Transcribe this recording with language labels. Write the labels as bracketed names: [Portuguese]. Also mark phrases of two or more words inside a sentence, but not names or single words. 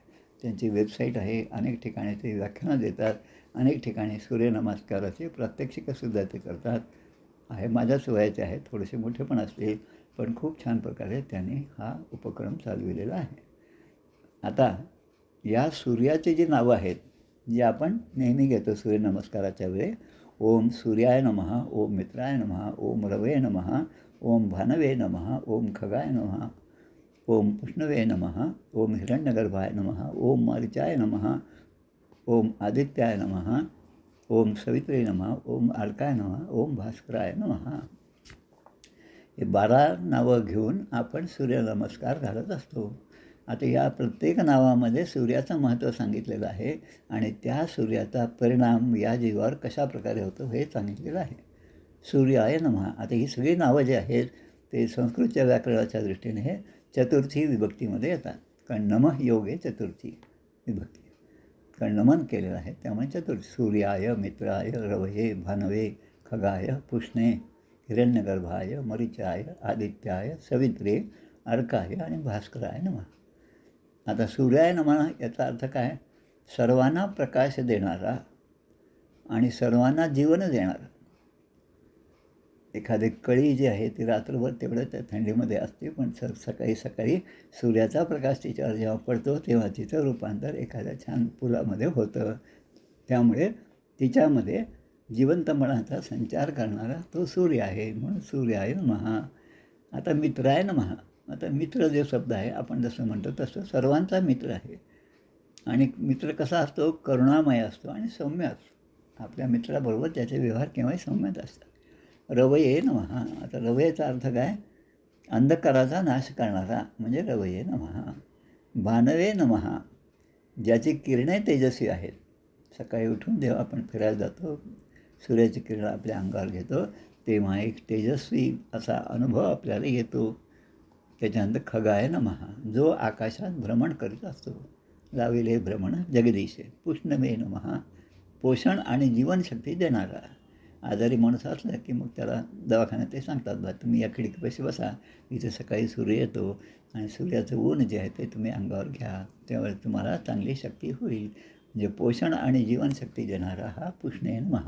[Marathi] त्यांची वेबसाईट आहे, अनेक ठिकाणी ते व्याख्यानं देतात, अनेक ठिकाणी सूर्यनमस्काराचे प्रात्यक्षिकंसुद्धा ते करतात. आहे माझ्याच वयाचे आहेत, थोडेसे मोठे पण असतील, पण खूप छान प्रकारे त्यांनी हा उपक्रम चालविलेला आहे. आता या सूर्याची जी नावं आहेत जी आपण नेहमी घेतो सूर्यनमस्काराच्या वेळी, [Sanskrit] ओम सूर्याय नमः, ओम मित्राय नमः, ओम रवे नमः, ओम भानवे नमः, ओम खगाय नमः, ओम पुष्णवे नमः, ओम हिरण्यगर्भाय नमः, ओम मारीचाय नमः, ओम आदित्याय नमः, ओम सवित्रे नमः, ओम अर्काय नमः, ओम भास्कराय नमः. [Marathi] हे 12 नावं घेऊन आपण सूर्यनमस्कार घालत असतो. आता या प्रत्येक नावामध्ये सूर्याचं महत्त्व सांगितलेलं आहे आणि त्या सूर्याचा परिणाम या जीवावर कशा प्रकारे होतो हे सांगितलेलं आहे. [Sanskrit] सूर्याय नमः. [Marathi] आता ही सगळी नावं जी आहेत ते संस्कृतच्या व्याकरणाच्या दृष्टीने हे चतुर्थी विभक्तीमध्ये येतात, कारण [Sanskrit] नमः योगे चतुर्थी विभक्ती, [Marathi] कारण नमन केलेलं आहे त्यामुळे चतुर्थी. [Sanskrit] सूर्याय, मित्राय, रवये, भानवे, खगाय, पुष्णे, हिरण्यगर्भाय, मरीचाय, आदित्याय, सवित्रे, अर्काय आणि भास्कराय नमः. [Marathi] आता [Sanskrit] सूर्याय नमः [Marathi] याचा अर्थ काय? सर्वांना प्रकाश देणारा आणि सर्वांना जीवन देणारा. एखादी कळी जी आहे ती रात्रभर तेवढं त्या थंडीमध्ये असते, पण सकाळी सकाळी सूर्याचा प्रकाश तिच्यावर जेव्हा पडतो तेव्हा तिचं रूपांतर एखाद्या छान फुलामध्ये होतं. त्यामुळे तिच्यामध्ये जिवंतपणाचा संचार करणारा तो सूर्य आहे, म्हणून [Sanskrit] सूर्याय नमः. आता मित्राय नमः. [Marathi] आता मित्र जो शब्द आहे आपण जसं म्हणतो तसं सर्वांचा मित्र आहे आणि मित्र कसा असतो? करुणामय असतो आणि सौम्य असतो. आपल्या मित्राबरोबर त्याचे व्यवहार केव्हाही सौम्यच असतात. [Sanskrit] रवये नमः. [Marathi] आता रवयेचा अर्थ काय? अंधकाराचा नाश करणारा म्हणजे [Sanskrit] रवये नमः. भानवे नमः. [Marathi] ज्याची किरणे तेजस्वी आहेत. सकाळी उठून जेव्हा आपण फिरायला जातो, सूर्याची किरणं आपल्या अंगावर घेतो तेव्हा एक तेजस्वी असा अनुभव आपल्याला येतो. त्याच्यानंतर [Sanskrit] खगाय नमः, [Marathi] जो आकाशात भ्रमण करीत असतो. लाविले भ्रमण जगदीशे. [Sanskrit] पुष्णवे नमः, [Marathi] पोषण आणि जीवनशक्ती देणारा. आजारी माणूस असला की मग त्याला दवाखान्यात ते सांगतात, बा तुम्ही या खिडकीपाशी बसा, इथे सकाळी सूर्य येतो आणि सूर्याचं ऊन जे आहे ते तुम्ही अंगावर घ्या, त्यावेळेस तुम्हाला चांगली शक्ती होईल. म्हणजे पोषण आणि जीवनशक्ती देणारा हा [Sanskrit] पुष्णे नमः.